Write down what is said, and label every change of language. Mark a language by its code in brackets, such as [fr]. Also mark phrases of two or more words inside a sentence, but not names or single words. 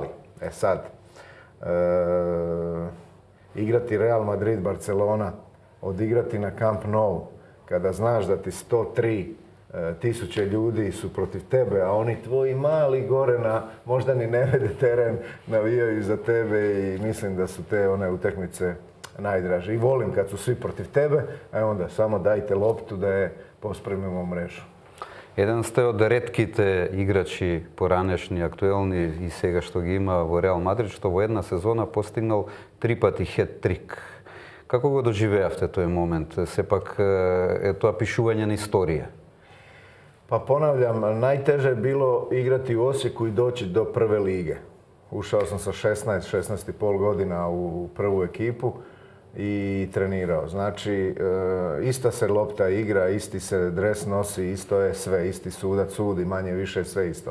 [hr] Sad, igrati Real Madrid, Barcelona, odigrati na Camp Nou, kada znaš da ti 103 tisuće ljudi su protiv tebe, a oni tvoji mali gore na možda ni ne vede teren, navijaju za tebe i mislim da su te one utakmice najdraže. I volim kad su svi protiv tebe, a onda samo dajte loptu da je pospremimo u mrežu. [mk] Еден сте од ретките играчи поранешни, актуелни и сега што ги има во Реал Мадрид, што во една сезона постигнал 3 пати хет-трик. Како го доживеавте тој момент? Сепак е тоа пишување на историја. [hr] Pa ponavljam, najteže je bilo igrati u Osijeku i doći do prve lige. Ušao sam sa 16,5 godina u prvu ekipu i trenirao. Znači, ista se lopta igra, isti se dres nosi, isto je sve, isti sudac sudi, manje više sve isto.